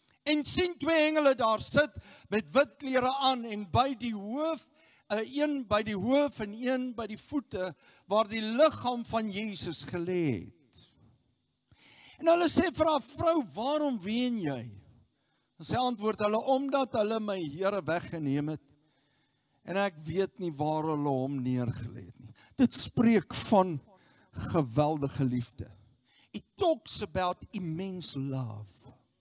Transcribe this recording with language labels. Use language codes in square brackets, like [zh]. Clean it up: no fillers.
[af] En sien 2 engele daar sit met wit klere aan, en by die hoof, een by die hoof en een by die voete, waar die liggaam van Jesus gelê het. En hulle sê vir haar, vrou, waarom ween jy? En sy antwoord hulle, omdat hulle my Here weggeneem het, en ek weet nie waar hulle hom neergelê het nie. Dit spreek van geweldige liefde. [en] It talks about immense love.